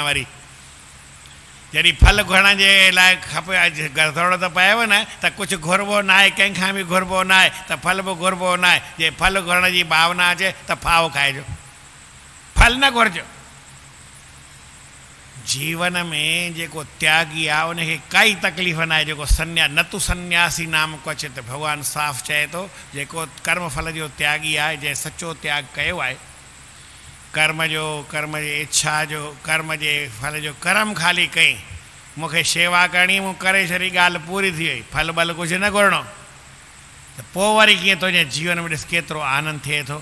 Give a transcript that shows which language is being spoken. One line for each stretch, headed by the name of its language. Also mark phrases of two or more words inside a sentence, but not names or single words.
Sindhi: वरी जॾहिं फल घुरण जे लाइ खपे, थोरो त पएव न त कुझु घुरबो न आहे, कंहिंखां बि घुरबो न आहे त फल बि घुरबो न आहे। जे फल घुरण जी भावना अचे त फाव खाइजो, फल न घुरजो। जीवन में जेको त्यागी आहे उनखे काई तकलीफ़ न आहे।
Sanskrit: जेको न तू सन्यासी नाम क्वचित,
Sindhi: भॻवानु साफ़ चए थो, जेको कर्म फल जो त्यागी आहे, जंहिं सचो त्याग कयो आहे, कर्म जे इच्छा जो, कर्म जे फल जो, कर्म ख़ाली कई, मूंखे शेवा करणी, मूं करे छॾी, ॻाल्हि पूरी थी वई, फल बल कुझु न घुरणो। त पोइ वरी कीअं तुंहिंजे जीवन में ॾिस केतिरो आनंद थिए थो।